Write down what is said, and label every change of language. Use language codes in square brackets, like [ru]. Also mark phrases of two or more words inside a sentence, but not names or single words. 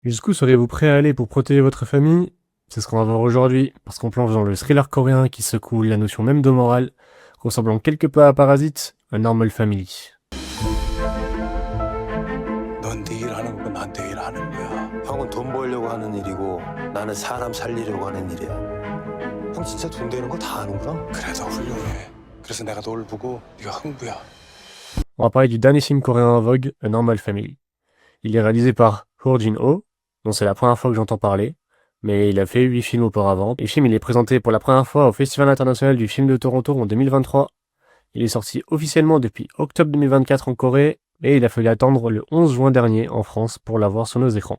[fr] Jusqu'où seriez-vous prêt à aller pour protéger votre famille? C'est ce qu'on va voir aujourd'hui, parce qu'on plonge dans le thriller coréen qui secoue la notion même de morale, ressemblant quelque peu à Parasite, A Normal Family. [ko] 넌 네 일 하는 거고 난 내 일 하는 거야. 형은 돈 벌려고 하는 일이고 나는 사람 살리려고 하는 일이야. 형 진짜 돈 되는 거 다 아는구나? 그래 너 훌륭해. 그래서 내가 널 보고 네가 흥부야. [fr] On va parler du dernier film coréen en vogue, A Normal Family. Il est réalisé par Ho Jin-ho, dont c'est la première fois que j'entends parler, mais il a fait 8 films auparavant. Et le film il est présenté pour la première fois au Festival international du film de Toronto en 2023. Il est sorti officiellement depuis octobre 2024 en Corée, et il a fallu attendre le 11 juin dernier en France pour l'avoir sur nos écrans.